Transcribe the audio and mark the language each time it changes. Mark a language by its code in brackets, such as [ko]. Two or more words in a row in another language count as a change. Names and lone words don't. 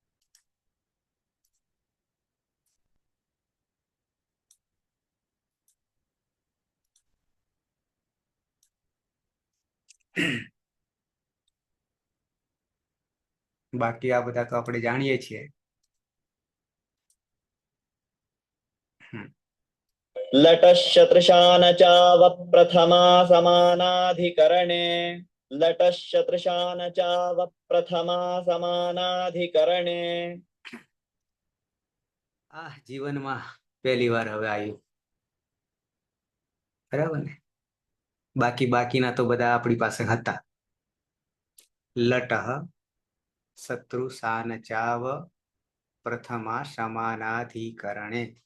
[gu] બાકી આ બધા તો આપણે જાણીએ છીએ. [sa] लटशतृशान चावप्रथमा समानाधिकरणे लटशतृशान चावप्रथमा समानाधिकरणे [gu] આ જીવનમાં પહેલી વાર હવે આવ્યું, બરાબર ને? બાકીના તો બધા આપણી પાસે હતા. [sa] लटः शत्रु सान चाव प्रथमा समानाधिकरणे.